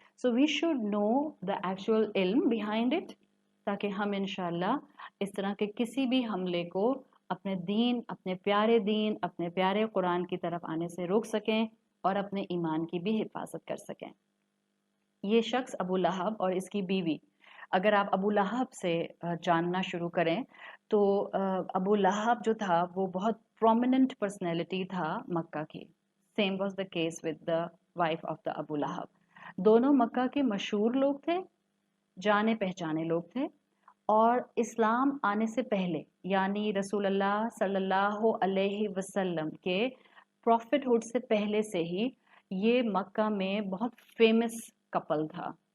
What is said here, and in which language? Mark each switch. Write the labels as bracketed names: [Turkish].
[English] so we should know the actual علم behind it [Urdu] تاکہ ہم انشاءاللہ اس طرح کے کسی بھی حملے کو اپنے دین، اپنے پیارے قرآن کی طرف آنے سے روک سکیں اور اپنے ایمان کی بھی حفاظت کر سکیں. یہ شخص ابو لہب اور اس کی بیوی، اگر آپ ابو لہب سے جاننا شروع کریں تو ابو لہب جو تھا وہ بہت پرومیننٹ پرسنالٹی تھا مکہ کی. [English] Same was the case with the wife of the Abu Lahab. [Urdu] دونوں مکہ کے مشہور لوگ تھے، جانے پہچانے لوگ تھے، اور اسلام آنے سے پہلے یعنی رسول اللہ صلی اللہ علیہ وسلم کے پروفٹ ہوڈ سے پہلے سے ہی یہ مکہ میں بہت فیمس کپل تھا.